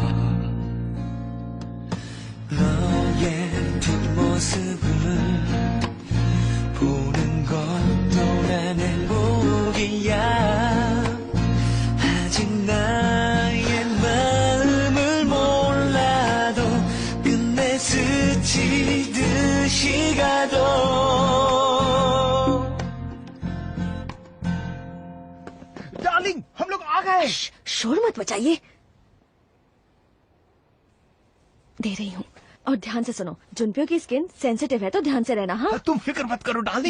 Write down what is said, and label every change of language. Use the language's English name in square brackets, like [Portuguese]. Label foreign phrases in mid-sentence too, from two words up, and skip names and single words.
[Korean] 너의 뒷모습을 보는 것도 난 행복이야. 아직 나의 마음을 몰라도 끝내 스치듯이 가도 [Hindi] डार्लिंग, हम लोग आ गए। शोर मत मचाइए, दे रही हूँ। और ध्यान से सुनो, जुनपियो की [English] skin sensitive [Hindi] है तो ध्यान से रहना। हाँ तुम फिक्र मत करो डार्लिंग।